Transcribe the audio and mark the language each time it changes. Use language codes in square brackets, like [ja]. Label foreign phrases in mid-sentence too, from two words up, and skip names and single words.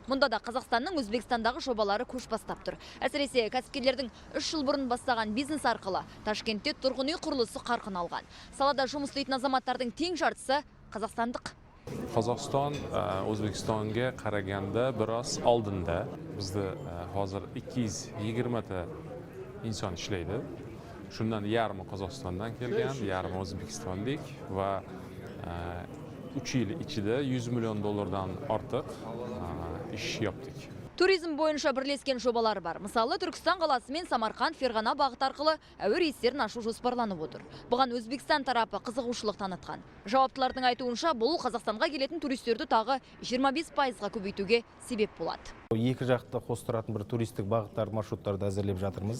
[kk] Мұнда да Қазақстанның Өзбекстандағы жобалары көш бастап тұр. Әсіресе кәсіпкерлердің 3 жыл бұрын бастаған бизнес арқылы Ташкентте тұрғын үй құрылысы қарқын алған. Салада жұмыс істейтін азаматтардың тең жартысы қазақстандық. Қазақстан Өзбекстанға қарағанда біраз алдында. [uz] Бізді hozir 220 inson ishlaydi. Shundan yarmi Qozog'istondan kelgan, yarmi O'zbekistonlik va 3 yil ichida 100 million dollardan ortiq ish yaptık. [kk] Туризм бойынша бірлескен жобалар бар. Мысалы, Түркістан қаласы мен Самарқан, Ферғана бағыт арқылы әуе рейстерін ашу жоспарланып отыр. Бұған Өзбекстан тарапы қызығушылық танытқан. Жауаптылардың айтуынша, бұл Қазақстанға келетін туристерді тағы 25%-ға көбейтуге себеп болады. Екі жақты қостыратын бір туристік бағыттар, маршруттарды әзірлеп жатырмыз.